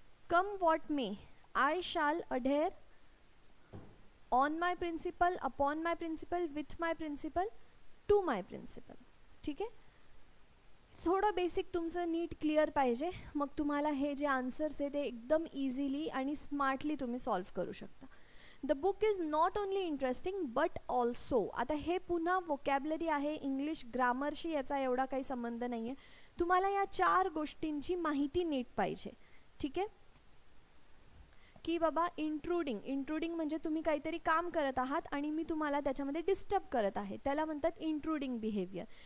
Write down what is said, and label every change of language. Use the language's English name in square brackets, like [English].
[English] Come what may, I shall adhere on my principle, upon my principle, with my principle, to my principle. [Marathi] ठीक आहे, थोडं basic तुमचं नीट clear पाहिजे, मग तुम्हाला हे जे आन्सर्स आहे ते एकदम इझिली आणि स्मार्टली तुम्ही सॉल्व्ह करू शकता. [English] The book is not only interesting but also. [Marathi] आता हे पुन्हा वोकॅबलरी आहे, इंग्लिश ग्रामरशी याचा एवढा काही संबंध नाही आहे. तुम्हाला या 4 गोष्टींची माहिती नीट पाहिजे. ठीक आहे, की बाबा इंट्रुडिंग म्हणजे तुम्ही काहीतरी काम करत आहात आणि मी तुम्हाला त्याच्यामध्ये डिस्टर्ब करत आहे, त्याला म्हणतात इंट्रुडिंग बिहेवियर.